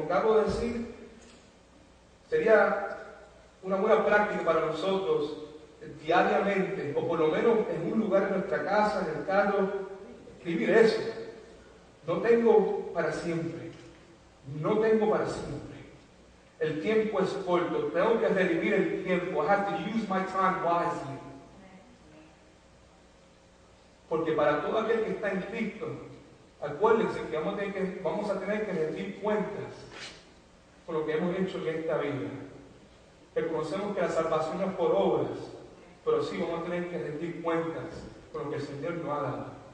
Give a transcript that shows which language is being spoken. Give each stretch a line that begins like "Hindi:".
Spanish: Como acabo de decir, sería una buena práctica para nosotros diariamente, o por lo menos en un lugar en nuestra casa, en el carro, escribir eso. No tengo para siempre. No tengo para siempre. El tiempo es corto. Tengo que redimir el tiempo.
English: I have to use my time wisely.
Spanish: Porque para todo aquel que está en Cristo, acuérdense que vamos a tener que rendir cuentas por lo que hemos hecho en esta vida. Reconocemos que la salvación no es por obras, pero sí vamos a tener que rendir cuentas por lo que el Señor nos ha dado.